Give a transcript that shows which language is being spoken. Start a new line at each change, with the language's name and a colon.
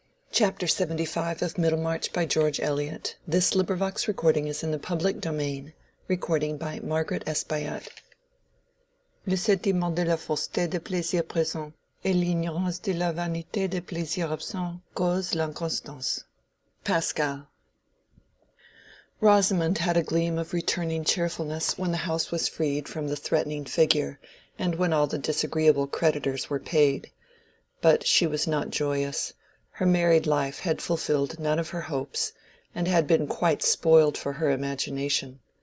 English: Chapter 75 of Middlemarch by George Eliot. This recording is in the public domain. Recording by Margaret S. Bayat.
French: Le sentiment de la fausseté des plaisirs présents et l'ignorance de la vanité des plaisirs absents cause l'inconstance. Pascal.
English: Rosamond had a gleam of returning cheerfulness when the house was freed from the threatening figure, and when all the disagreeable creditors were paid. But she was not joyous. Her married life had fulfilled none of her hopes, and had been quite spoiled for her imagination.